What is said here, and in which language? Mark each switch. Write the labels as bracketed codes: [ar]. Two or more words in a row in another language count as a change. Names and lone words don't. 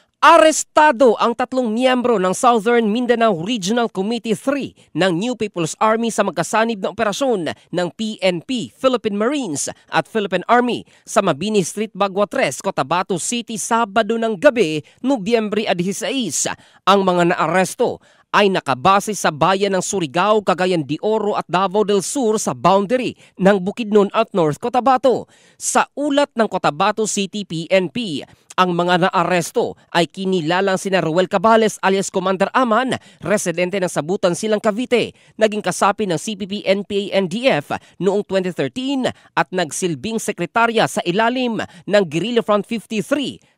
[tl] Arestado ang 3 miyembro ng Southern Mindanao Regional Committee 3 ng New People's Army sa magkasanib na operasyon ng PNP, Philippine Marines at Philippine Army sa Mabini Street, Bagua 3, Cotabato City, Sabado ng gabi, Nobyembre 16. Ang mga naaresto ay nakabase sa bayan ng Surigao, Cagayan de Oro at Davao del Sur sa boundary ng Bukidnon at North Cotabato. Sa ulat ng Cotabato City PNP, ang mga naaresto ay kinilalang sina Ruel Cabales alias Commander Aman, residente ng Sabutan Silang, Cavite, naging kasapi ng CPP, NPA, NDF noong 2013 at nagsilbing sekretarya sa ilalim ng Guerrilla Front 53.